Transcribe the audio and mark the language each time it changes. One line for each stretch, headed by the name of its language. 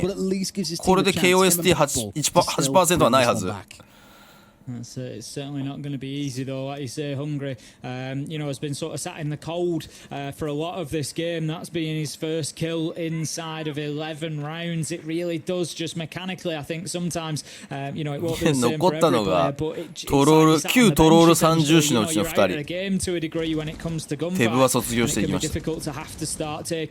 Japanese: これで KOST8% はないはず。
English: It's certainly not going to be easy though, like you say. Hungry, has been sort of sat in the cold for a lot of this game. That's been his first kill inside of 11 rounds. It really does just mechanically, I think sometimes, it won't be the same for every player, but it's
Japanese: 旧トロール三重士のうちの2人。テブは卒業していきました。